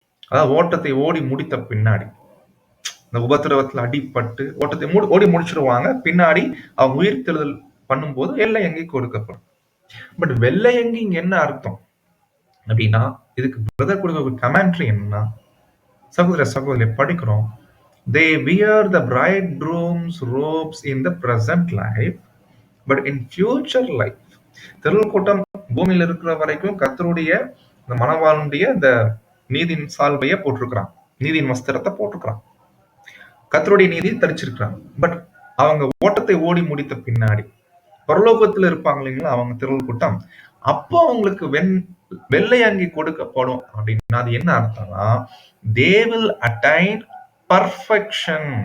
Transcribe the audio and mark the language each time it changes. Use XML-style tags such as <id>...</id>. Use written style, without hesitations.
<ta>அதாவது ஓட்டத்தை ஓடி முடித்த பின்னாடி, இந்த உபத்திரவத்துல அடிபட்டு ஓட்டத்தை ஓடி முடிச்சிருவாங்க. பின்னாடி அவங்க உயிர் தெழுதல் பண்ணும்போது வெள்ளை அங்கி கொடுக்கப்படும். பட் வெள்ளை அங்கி இங்க என்ன அர்த்தம் அப்படின்னா, இதுக்கு பிரதர் கொடுக்க கமெண்ட்ரி என்னன்னா, சகோதர சகோதரி படிக்கிறோம்.</ta> <en>They wear the bridegroom's robes in the present life, but in future life.</en> <ta>திரள் கூட்டம் பூமியில் இருக்கிற வரைக்கும் கர்த்தருடைய இந்த மணவாளனுடைய இந்த நீதியின் சால்வையை போட்டிருக்கிறான், நீதியின் வஸ்திரத்தை போட்டிருக்கிறான், கர்த்தருடைய நீதியை தரிச்சிருக்கிறான். பட் அவங்க ஓட்டத்தை ஓடி முடித்த பின்னாடி பரலோகத்துல இருப்பாங்க இல்லைங்களா அவங்க திரள் கூட்டம், அப்போ அவங்களுக்கு வெள்ளை அங்கி கொடுக்கப்படும் அப்படின்னா அது என்ன அர்த்தம்னா,</ta> <en>they will attain perfection.</en>